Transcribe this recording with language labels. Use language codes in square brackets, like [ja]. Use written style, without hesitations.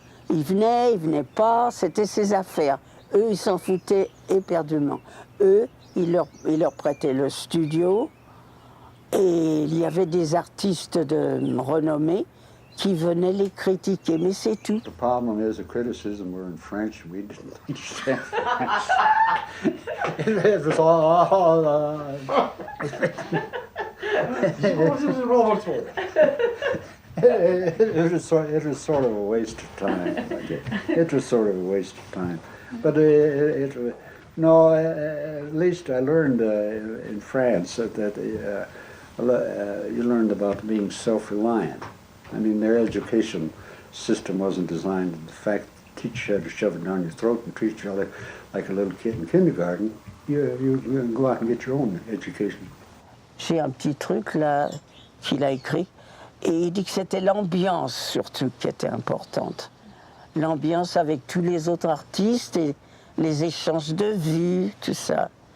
[fr] Il venait pas, c'était ses affaires. Eux, ils s'en foutaient éperdument. Eux, ils leur prêtaient le studio, et il y avait des artistes de renommée qui venaient les critiquer, mais c'est tout. [en] The problem is the criticism were in French. We didn't understand. It was all. It was sort of a waste of time. It was sort of a waste of time. But no, at least I learned in France that you learned about being self-reliant. I mean, their education system wasn't designed. The fact the teacher had to shove it down your throat and treat you like a little kid in kindergarten, you go out and get your own education. [fr] J'ai un petit truc là qu'il a écrit, et il dit que c'était l'ambiance surtout qui était importante. L'ambiance avec tous les autres artistes et les échanges de vues, tout ça.